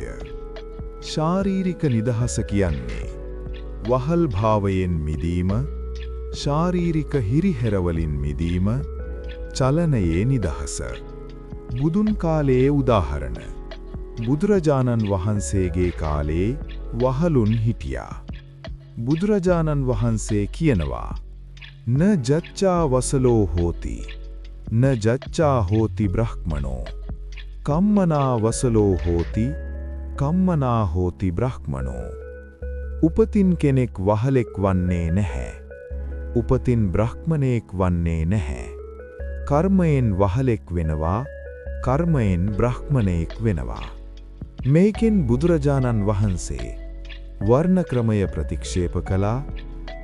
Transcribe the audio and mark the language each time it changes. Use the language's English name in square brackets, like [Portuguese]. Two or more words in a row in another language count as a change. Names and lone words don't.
[Sinhala] ශාරීරික නිදහස කියන්නේ වහල් භාවයෙන් මිදීම, ශාරීරික හිරිහැරවලින් මිදීම, චලනයේ නිදහස. බුදුන් කාලයේ උදාහරණ. බුදුරජාණන් වහන්සේගේ කාලේ වහලුන් හිටියා. බුදුරජාණන් වහන්සේ කියනවා [Pali] න ජච්චා වසලෝ හෝති න ජච්චා හෝති බ්‍රහ්මනෝ කම්මනා වසලෝ හෝති කම්මනා හෝති බ්‍රහ්මනෝ. [Sinhala] උපතින් කෙනෙක් වහලෙක් වන්නේ නැහැ. උපතින් බ්‍රහ්මණයෙක් වන්නේ නැහැ. කර්මයෙන් වහලෙක් වෙනවා, කර්මයෙන් බ්‍රහ්මණයෙක් වෙනවා. මේකෙන් බුදුරජාණන් වහන්සේ වර්ණ ක්‍රමය ප්‍රතික්ෂේප කළා,